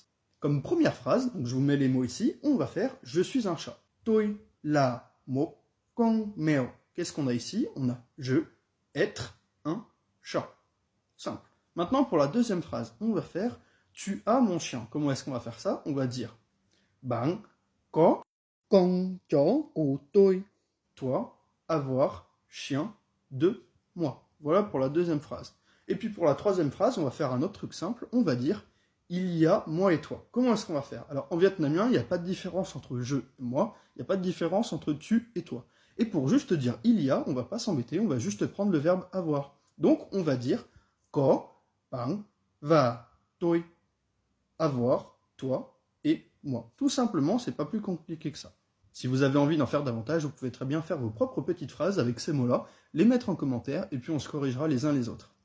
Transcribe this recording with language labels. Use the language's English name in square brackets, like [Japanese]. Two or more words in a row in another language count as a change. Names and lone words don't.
[French] Comme première phrase, donc je vous mets les mots ici, on va faire « je suis un chat ». [Vietnamese] Toi, la, mo, kong, meo. [French] Qu'est-ce qu'on a ici? On a « je, être, un, chat ». Simple. Maintenant, pour la deuxième phrase, on va faire « tu as mon chien ». Comment est-ce qu'on va faire ça? On va dire [Vietnamese] « Bạn có con chó của tôi ». [French] Toi, avoir, chien, de, moi. Voilà pour la deuxième phrase. Et puis pour la troisième phrase, on va faire un autre truc simple, on va dire « il y a moi et toi ». Comment est-ce qu'on va faire? Alors en vietnamien, il n'y a pas de différence entre je et moi, il n'y a pas de différence entre tu et toi. Et pour juste dire « il y a », on ne va pas s'embêter, on va juste prendre le verbe « avoir ». Donc on va dire « [Vietnamese] có, bạn, và, tôi ». [French] Avoir, toi et moi. Tout simplement, c'est pas plus compliqué que ça. Si vous avez envie d'en faire davantage, vous pouvez très bien faire vos propres petites phrases avec ces mots-là, les mettre en commentaire, et puis on se corrigera les uns les autres.